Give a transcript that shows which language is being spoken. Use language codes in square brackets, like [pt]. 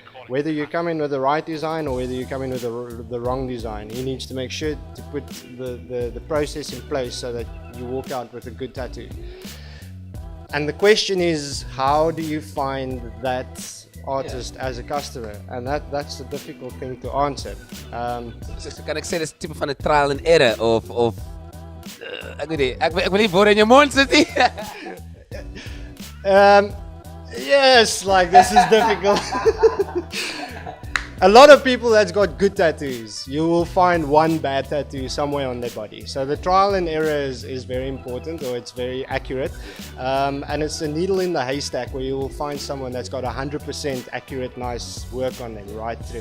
[en] Whether you come in with the right design or whether you come in with the wrong design, he needs to make sure to put the process in place so that you walk out with a good tattoo. And the question is, how do you find that artist as a customer? And that's a difficult thing to answer. [af] So kan ek sê dis tipe van 'n [en] trial and error [af] of ek weet nie, ek wil nie woorde in jou mond sit nie. [en] Yes, like this is difficult. A lot of people that's got good tattoos, you will find one bad tattoo somewhere on their body. So the trial and error is very important, or it's very accurate. And it's a needle in the haystack where you will find someone that's got 100% accurate, nice work on them right through.